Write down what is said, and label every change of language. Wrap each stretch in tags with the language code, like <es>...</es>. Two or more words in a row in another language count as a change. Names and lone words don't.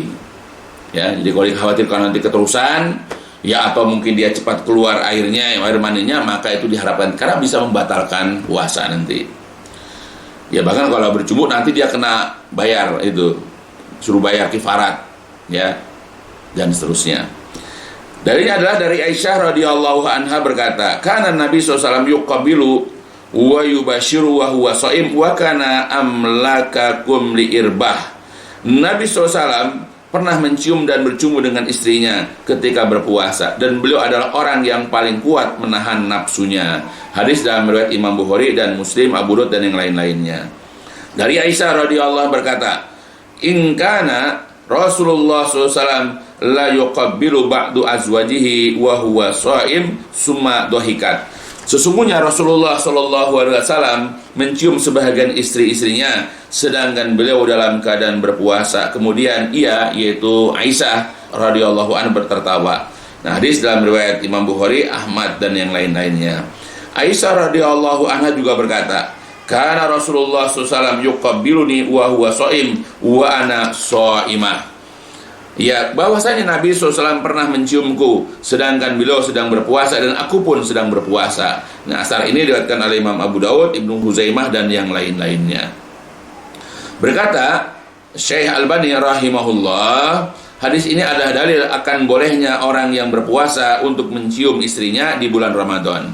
<id>Ya, jadi kalau dikhawatirkan nanti keterusan, ya, atau mungkin dia cepat keluar airnya, air maninya, maka itu diharapkan, karena bisa membatalkan puasa nanti. Ya, bahkan kalau bercumbu nanti dia kena bayar, itu suruh bayar kifarat, ya, dan seterusnya. Dalilnya adalah dari Aisyah</id> <ar>رضي الله عنها</ar> <id>berkata,</id> <ar>كان النبي ﷺ يقبل ويباشر وهو صائم وكان أملككم لإربه.</ar> <id>Nabi SAW pernah mencium dan bercumbu dengan istrinya ketika berpuasa, dan beliau adalah orang yang paling kuat menahan nafsunya. Hadis dalam riwayat Imam Bukhari dan Muslim, Abu Daud dan yang lain-lainnya. Dari Aisyah radhiyallahu berkata,</id> <ar>إن كان رسول الله ﷺ ليقبل بعض أزواجه وهو صائم ثم ضحكت.</ar> <id>Sesungguhnya Rasulullah SAW mencium sebahagian istri-istrinya sedangkan beliau dalam keadaan berpuasa. Kemudian ia, yaitu Aisyah</id> <ar>رضي الله عنها,</ar> <id>tertawa. Nah, hadis dalam riwayat Imam Bukhari, Ahmad dan yang lain-lainnya. Aisyah</id> <ar>رضي الله عنها</ar> <id>juga berkata,</id> <ar>كان رسول الله ﷺ يقبلني وهو صائم وأنا صائمة.</ar> <id>Ya, bahwasanya Nabi SAW pernah menciumku sedangkan beliau sedang berpuasa dan aku pun sedang berpuasa. Nah, asar ini diriwayatkan oleh Imam Abu Daud, Ibnu Huzaimah dan yang lain-lainnya. Berkata Syekh Albani rahimahullah, hadis ini adalah dalil akan bolehnya orang yang berpuasa untuk mencium istrinya di bulan Ramadan.</id>